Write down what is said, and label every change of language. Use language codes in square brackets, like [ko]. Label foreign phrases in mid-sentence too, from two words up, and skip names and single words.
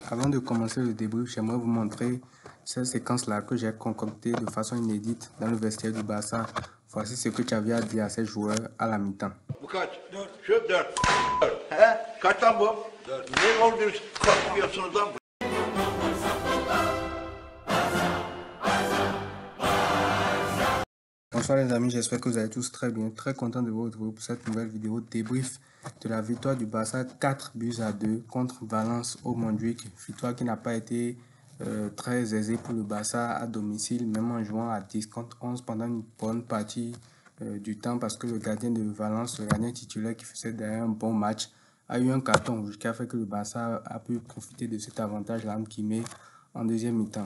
[fr] Avant de commencer le débrief, j'aimerais vous montrer cette séquence-là que j'ai concoctée de façon inédite dans le vestiaire du Barça. Voici ce que tu avais à dire à ces joueurs à la mi-temps. [tr] Bu kaç? 4. Şu 4. He? Kaç lan bu? 4. Ne oldu? Korkmuyorsunuz lan? [fr] Bonsoir les amis, j'espère que vous allez tous très bien. Très content de vous retrouver pour cette nouvelle vidéo débrief de la victoire du Barça 4-2 contre Valence au Montjuïc. Victoire qui n'a pas été très aisée pour le Barça à domicile, même en jouant à 10 contre 11 pendant une bonne partie du temps, parce que le gardien de Valence, le gardien titulaire qui faisait derrière un bon match, a eu un carton rouge qui a fait que le Barça a pu profiter de cet avantage-là qui met en deuxième mi-temps.